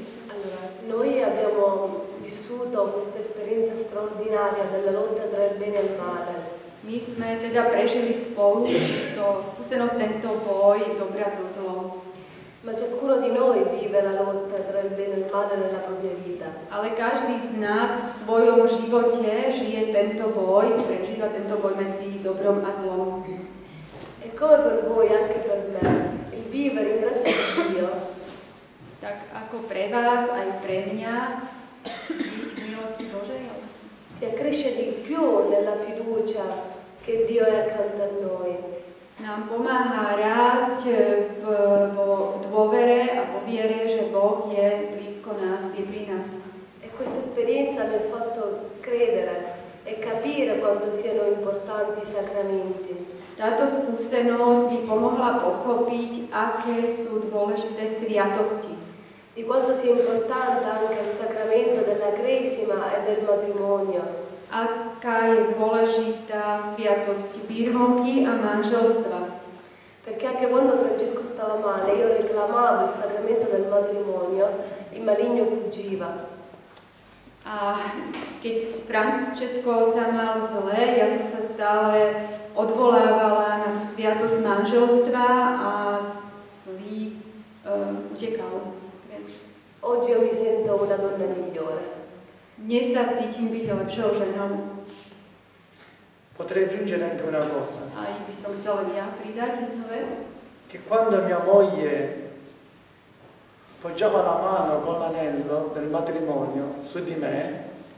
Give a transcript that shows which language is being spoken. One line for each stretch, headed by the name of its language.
Italian: Allora, noi abbiamo vissuto questa esperienza straordinaria della lotta tra il bene e il male.
Slovak: My sme teda prežili spolu to skúsenosť, tento boj dobra so zlom.
Italian: Ma ciascuno di noi vive la lotta tra il bene e il male nella propria vita.
Slovak: Ale každý z nás v svojom živote žije tento boj, prežíva tento boj medzi dobrom a zlom.
Italian: E come per voi, anche per me, il vivere in grazia di Dio
Slovak: Tak ako pre vás, aj pre mňa, byť v milosti Božej.
Italian: si accresce di più nella fiducia che Dio è accanto a noi.
Slovak: Nám pomáha rásť v dôvere a vo viere, že Boh je blízko nás, je pri nás.
Italian: E questa esperienza mi ha fatto credere e capire quanto siano importanti i sacramenti.
Slovak: Táto skúsenosť mi pomohla pochopiť, aké sú dôležité sviatosti.
Italian: Di quanto sia importante anche il sacramento della cresima e del matrimonio.
Slovak: Aká je dôležitá sviatosť birmovky a manželstva.
Italian: Perché anche quando Francesco stava male, io reclamavo il sacramento del matrimonio, il maligno fuggiva.
Slovak: A keď Francesco sa mal zle, ja som sa stále odvolávala na tú sviatosť manželstva a zlý utekal preč.
Italian: Oggi io mi sento una donna migliore.
Slovak: Dnes sa cítim byť lepšou ženou.
Italian: Potrei aggiungere anche una cosa,
Slovak: A by som chcela ja pridať jednu vec.
Italian: che quando mia moglie poggiava la mano con l'anello del matrimonio su di me,